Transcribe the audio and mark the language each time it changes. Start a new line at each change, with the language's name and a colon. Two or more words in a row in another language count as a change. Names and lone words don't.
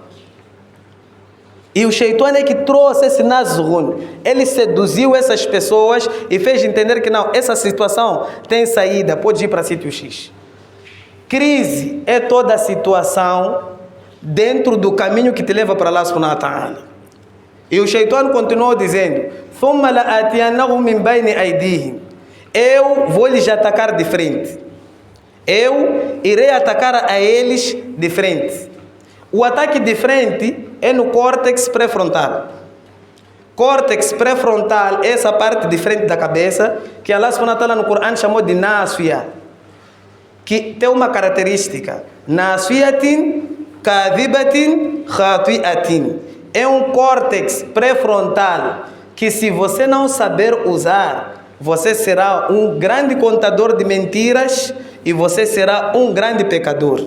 Portuguese: E o Shaitan é que trouxe esse Nazrun. Ele seduziu essas pessoas e fez entender que não, essa situação tem saída, pode ir para sítio X. Crise é toda a situação dentro do caminho que te leva para Allah
Arabic: سبحانه وتعالى.
Portuguese: E o Shaitan continuou dizendo:
Arabic: ثُمَّ لَآتِيَنَّهُمْ مِنْ بَيْنِ أَيْدِيهِمْ.
Portuguese: Eu vou lhes atacar de frente. eu irei atacar a eles de frente. O ataque de frente é no córtex pré-frontal. Córtex pré-frontal é essa parte de frente da cabeça que Allah
Arabic: سبحانه وتعالى
Portuguese: no Corão chamou de nasfiya, que tem uma característica:
Arabic: ناصيةٍ كاذبةٍ خاطئةٍ.
Portuguese: É um córtex pré-frontal que, se você não saber usar, você será um grande contador de mentiras e você será um grande pecador.